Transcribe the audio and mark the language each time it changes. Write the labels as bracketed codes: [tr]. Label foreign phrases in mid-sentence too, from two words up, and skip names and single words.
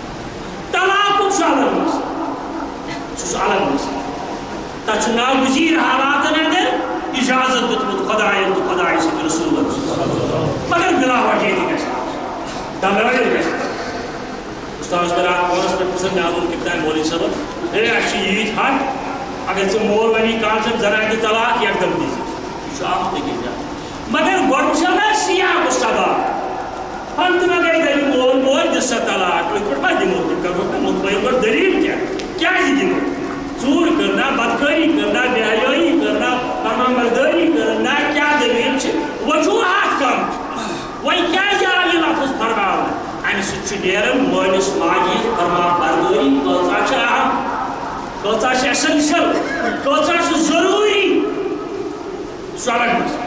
[ks] طلاقُک چھُ الگ مسلہٕ سُہ چھُ الگ مسلہٕ تتھ چھُ ناگزیٖر حالاتن اندر اجازت دیُتمُت خۄداین تہٕ خۄداے سٕنٛدِ رسوٗلن مگر بلا وجہ تہِ گژھِ آسُن دلٲلۍ گژھِ آسٕنۍ. استادس کٔر اکھ فونس پٮ۪ٹھ پرژھن مےٚ ووٚن کِتھ کٔنۍ مولوی صٲبن ہے اَسہِ چھِ ییٖتۍ حق اگر ژٕ مول وَنی کانٛہہ چھِ زنانہِ دِ طلاق یکدم دِزِ یہِ چھُ آمُت أکِس جایہِ مگر گۄڈٕ چھِ نہ سیاق و سباق ہم تہِ مہ گٔے دٔلیٖل مول موج دِ سا طلاق أتھۍ پٲٹھۍ ما دِمو تیٚلہِ کرہوکھ نہ مطمعین گۄڈٕ دٔلیٖل کیٛازِ دِمو ژوٗر کٔرنا بدکٲری کٔرنا بے حیٲیی کٔرنا فرمانبردٲری کٔرنا کیٛاہ دٔلیٖل چھِ وجوٗہات کم چھِ وۄنۍ کیٛازِ آو یہِ لفظ فرماونہٕ امہِ سۭتۍ چھُ نیران مٲلِس ماجہِ ہِنٛز فرمانبردٲری کۭژاہ چھِ اہم کۭژاہ چھِ ایسنشل کۭژاہ چھِ ضروٗری سُہ الگ مسلہٕ.